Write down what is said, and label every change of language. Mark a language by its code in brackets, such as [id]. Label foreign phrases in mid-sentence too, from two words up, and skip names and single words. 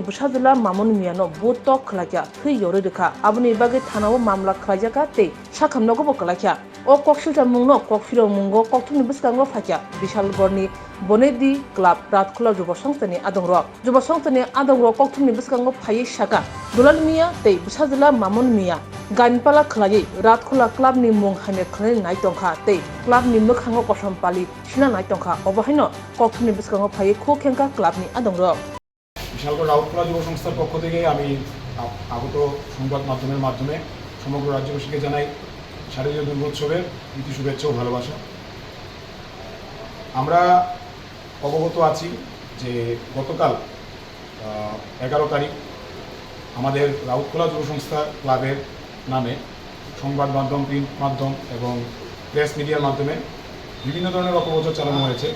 [trp] Bushadula Mamun Miano Boto Klaja Hui Yoridika Abuni Bagi Tanawa Mamla Klajaka Te Shakam Nogo Kalakya O Koksha Mungno Kokfiro Mungo Koktuni Biskango Fakya Bishalgorni Bonedi Club Ratkula Jubo Songtani Adongrok Jubo Songtani Adongrok Koktuni Biskango Payi Shaka Dulal Mia Te Bushadula Mamun Mia Ganpala Klayi Ratkula Club ni mung hane khlai nai tongkha te club ni mukhango kosom pali shina nai tongkha obahino kokthuni biskango phai kho khenka club ni adongro [bn] বিশালগড় রাউতখোলা যুব সংস্থার পক্ষ থেকে আমি আগত সংবাদ মাধ্যমের মাধ্যমে সমগ্র রাজ্যবাসীকে জানাই শারদীয় দুর্গোৎসবের প্রীতি শুভেচ্ছা ও ভালোবাসা। আমরা অবগত আছি যে গতকাল 11 তারিখ আমাদের রাউতখোলা যুব সংস্থা ক্লাবের নামে সংবাদ মাধ্যম, প্রিন্ট মাধ্যম এবং [en] press media [bn] মাধ্যমে বিভিন্ন ধরনের অপপ্রচার চালানো হয়েছে।